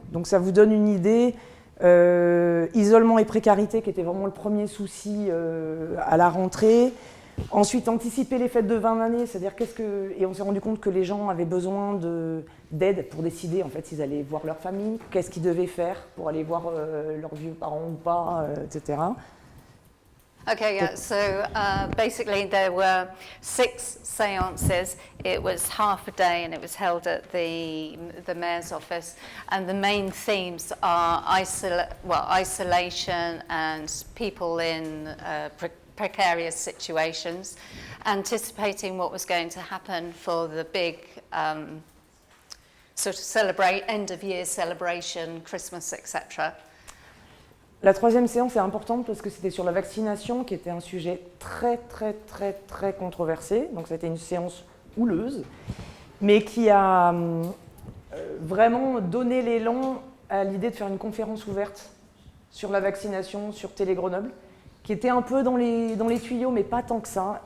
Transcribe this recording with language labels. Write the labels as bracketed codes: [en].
[fr] Donc, ça vous donne une idée. Isolement et précarité, qui était vraiment le premier souci à la rentrée. Ensuite, anticiper les fêtes de 20 années, c'est-à-dire et on s'est rendu compte que les gens avaient besoin d'aide pour décider en fait s'ils allaient voir leur famille, qu'est-ce qu'ils devaient faire pour aller voir leurs vieux parents ou pas, etc. [en] Okay, yeah, so basically there were 6 séances. It was half a day and it was held at the mayor's office. And the main themes are isolation and people in precarious situations, anticipating what was going to happen for the big sort of end-of-year celebration, Christmas, etc. [fr] La 3e séance est importante parce que c'était sur la vaccination, qui était un sujet très, très, très, très controversé. Donc, c'était une séance houleuse, mais qui a vraiment donné l'élan à l'idée de faire une conférence ouverte sur la vaccination sur Télé Grenoble, qui était un peu dans les tuyaux, mais pas tant que ça.